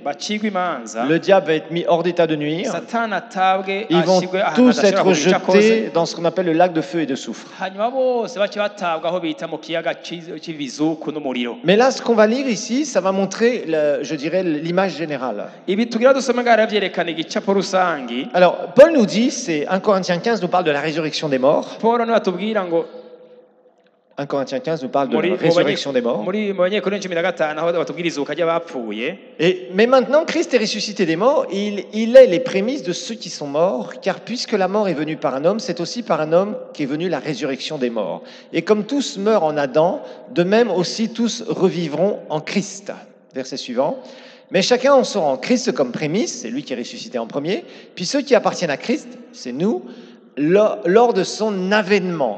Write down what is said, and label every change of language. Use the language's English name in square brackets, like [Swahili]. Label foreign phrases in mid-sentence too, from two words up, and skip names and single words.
[Rundi] bacigwa imanza, [French] Le diable va être mis hors d'état de nuire. [Rundi] Satani atabwe, [French] Ils vont [Rundi] ashigwe ahantu [French] tous [Rundi] adashobora [French] être [Rundi] kugira icyo akoze. [French] jetés dans ce qu'on appelle le lac de feu et de soufre. [Rundi] Hanyuma bose bace batabwa aho bita mu kiyaga cy'ibizuku n'umuriro. [French] Mais là, ce qu'on va lire ici, ça va montrer, je dirais, l'image générale. [Rundi] Ibi tugira dusome ngaho vyerekana igicapo rusangi. [French] Alors, Paul nous dit, c'est 1 Corinthiens 15 nous parle de la résurrection des morts. [Rundi] Paul niwe atubwira ngo [French] 1 Corinthiens 15 nous parle de [Rundi] muri [French] la résurrection des morts. [Rundi] muri mu Banyekorinto 15 aho batubwira izuka ry'abapfuye. [French] Mais maintenant, Christ est ressuscité des morts, il est les prémices de ceux qui sont morts, car puisque la mort est venue par un homme, c'est aussi par un homme qu'est venue la résurrection des morts. Et comme tous meurent en Adam, de même aussi tous revivront en Christ. Verset suivant. Mais chacun en sera en Christ comme prémisse, c'est lui qui est ressuscité en premier, puis ceux qui appartiennent à Christ, c'est nous, lors de son avènement.